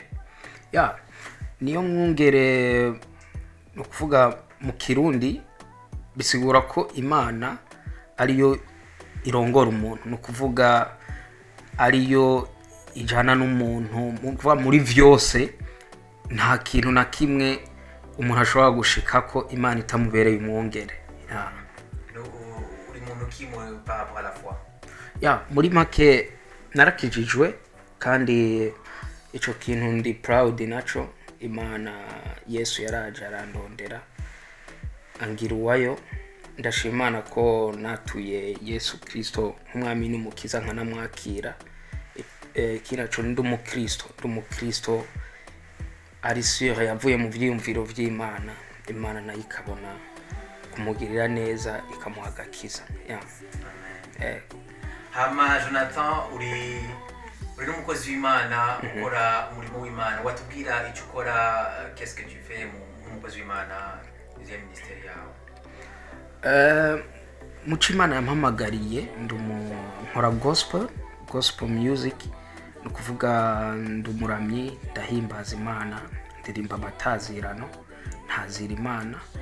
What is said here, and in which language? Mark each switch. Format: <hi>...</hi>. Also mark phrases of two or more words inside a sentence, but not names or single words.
<rn>Niyo Mwungere no kuvuga mu kirundi bisigura ko Imana ariyo irongora umuntu, no kuvuga ariyo ijana n'umuntu kuva muri vyose. Nta kintu na kimwe umuntu ashobora gushika ko Imana itamubereye umwungere. Uri muntu kimwe par rapport à la foi. Muri make narakijijwe kandi ico kintu ndi proud naco. Imana Yesu yaraje arandondera angira uwayo. Ndashimana ko natuye Yesu Kristo nk'umwami n'umukiza nkanamwakira. Kinaco ndi umukristo ari sûr yavuye mu vyiyumviro vy'Imana. Imana nayo ikabona kumugirira neza ikamuha agakiza. Hama Jonathan, uri n'umukozi w'Imana, ukora umurimo w'Imana. Watubwira icyo ukora,</rn> <fr>qu'est-ce que tu fais</fr> <rn>nk'umukozi w'Imana, izihe ministeri yawe? Muco Imana yampamagariye nkora</rn> <en>gospel music,</en> <rn>no kuvuga ndumuramyi, ndahimbaza Imana, ndirimba amatazirano, ntazira Imana.</rn>